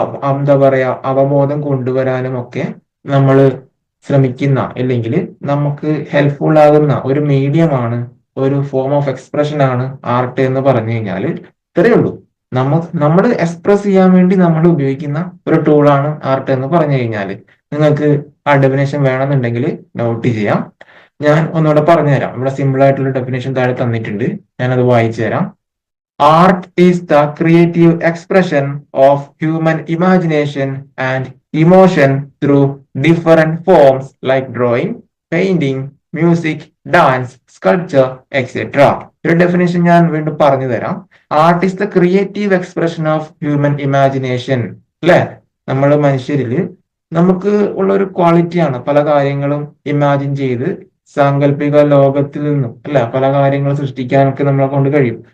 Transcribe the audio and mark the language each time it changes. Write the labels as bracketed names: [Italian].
[Malayalam] എന്താ പറയാ അവബോധം കൊണ്ടുവരാനും ഒക്കെ നമ്മൾ ശ്രമിക്കുന്ന, അല്ലെങ്കിൽ നമുക്ക് ഹെൽപ്ഫുൾ ആകുന്ന ഒരു മീഡിയമാണ്, ഒരു [English] form of expression [Malayalam] ആണ് ആർട്ട് എന്ന് പറഞ്ഞു കഴിഞ്ഞാൽ ഇത്രയേ ഉള്ളൂ. നമ്മൾ എക്സ്പ്രസ് ചെയ്യാൻ വേണ്ടി നമ്മൾ ഉപയോഗിക്കുന്ന ഒരു ടൂളാണ് ആർട്ട് എന്ന് പറഞ്ഞു കഴിഞ്ഞാൽ. നിങ്ങൾക്ക് ആ ഡെഫിനേഷൻ വേണമെന്നുണ്ടെങ്കിൽ നോട്ട് ചെയ്യാം. ഞാൻ ഒന്നുകൂടെ പറഞ്ഞുതരാം. ഇവിടെ സിമ്പിൾ ആയിട്ടുള്ള ഡെഫിനേഷൻ താഴെ തന്നിട്ടുണ്ട്, ഞാനത് വായിച്ചു തരാം. [English] Art is the creative expression of human imagination and emotion through different forms like drawing, painting, music, dance, sculpture, etc. [Malayalam] ഒരു ഡെഫിനേഷൻ ഞാൻ വീണ്ടും പറഞ്ഞു തരാം. [English] Art is the creative expression of human imagination. [Malayalam] അല്ലെ, നമ്മൾ മനുഷ്യരില് നമുക്ക് ഉള്ള ഒരു ക്വാളിറ്റിയാണ് പല കാര്യങ്ങളും ഇമാജിൻ ചെയ്ത് സാങ്കല്പിക ലോകത്തിൽ നിന്നും അല്ല പല കാര്യങ്ങൾ സൃഷ്ടിക്കാനൊക്കെ നമ്മളെ കൊണ്ട് കഴിയും.